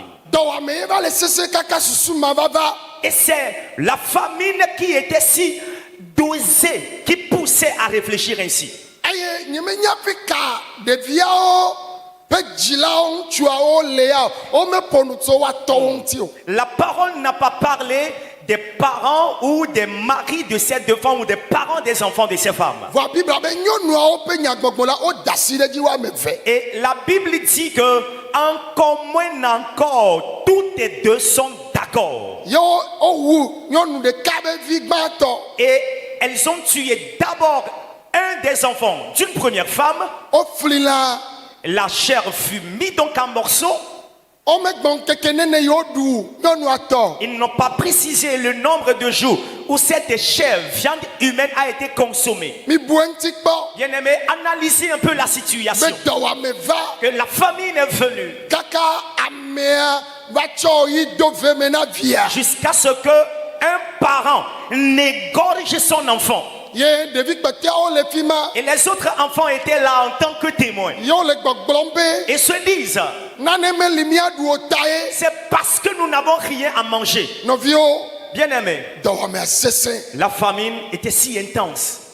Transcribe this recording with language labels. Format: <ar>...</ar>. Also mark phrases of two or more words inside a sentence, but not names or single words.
<ee>Dɔwɔame ye va le sese kaka susu ma va va.</ee> <fr>Et c'est la famine qui était si d'oser, qui poussait à réfléchir ainsi.</fr> <ee>eye nyemenya fi ka ɖeviawo ƒe dzilawo ŋutsuawo lea womeƒo nu tso woatɔwo ŋuti o.</ee> <fr>La parole n'a pas parlé des parents ou des maris de ces deux femmes ou des parents des enfants de ces femmes.</fr> <ee>Vɔ bibla be nyɔnuawo ƒe nyagbɔgbɔ la woda asi ɖe dzi woame eve.</ee> <fr>Et la Bible dit que encore moins encore, toutes les deux sont d'accord.</fr> <ee>Ye wowu nyɔnu ɖeka be vi gbãtɔ.</ee> <fr>Et elles ont tué d'abord un des enfants d'une première femme.</fr> <ee>Wofli lã.</ee> <fr>La chair fut mise donc en morceaux.</fr> <ee>Womegbɔ ŋkeke nene yi woɖu nyɔnua tɔ.</ee> <fr>Ils n'ont pas précisé le nombre de jours où cette chair, viande humaine, a été consommée.</fr> <ee>Mibu eŋuti kpɔ.</ee> <fr>Bien-aimé, analysez un peu la situation.</fr> <ee>Be dɔwɔame va.</ee> <fr>Que la famine est venue</fr> <ee>Kaka amea va tsɔ yi do ve me na via.</ee> <fr>jusqu'à ce que un parent n'égorge son enfant.</fr> <ee>Ye ɖevi kpɔtɔeawo le fi ma.</ee> <fr>Et les autres enfants étaient là en tant que témoins.</fr> <ee>Ye wole gbɔgblɔm be</ee> <fr>Et se disent,</fr> <ee>nane meli míaɖu o ta ye.</ee> <fr>c'est parce que nous n'avons rien à manger.</fr> <ee>Nɔviwo</ee> <fr>Bien-aimé,</fr> <ee>dɔwɔamea sesẽ.</ee> <fr>la famine était si intense.</fr>